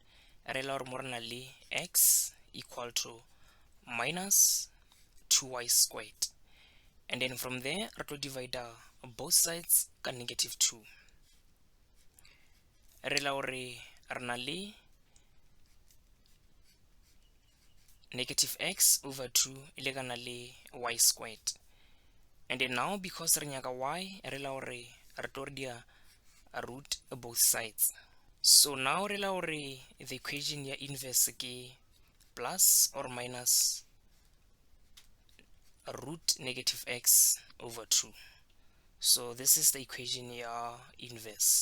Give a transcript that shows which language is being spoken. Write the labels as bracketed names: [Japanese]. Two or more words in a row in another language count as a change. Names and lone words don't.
[English] X equal to minus 2y squared, and then from there we divide both sides by -2. Negative x over 2 ile y squared, and then now because [Northern Sotho] re nyaka [English] y re root both sides. So now the equation ya inverse ke plus or minus root negative x over 2. So this is the equation ya inverse.